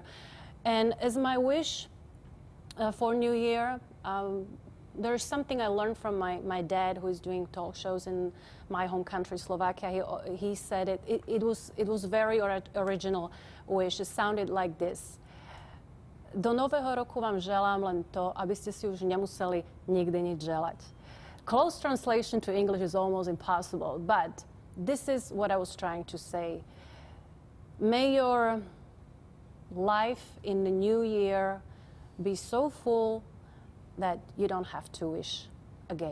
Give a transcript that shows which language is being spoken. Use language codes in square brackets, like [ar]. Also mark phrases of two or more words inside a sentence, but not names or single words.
[en] And as my wish for New Year, there's something I learned from my dad, who is doing talk shows in my home country, Slovakia. He said it was very original wish. It sounded like this. [sk] Do nového roku vám želám len to, aby ste si už nemuseli nikdy nič želať. [en] Close translation to English is almost impossible, but this is what I was trying to say. May your life in the new year be so full that you don't have to wish again.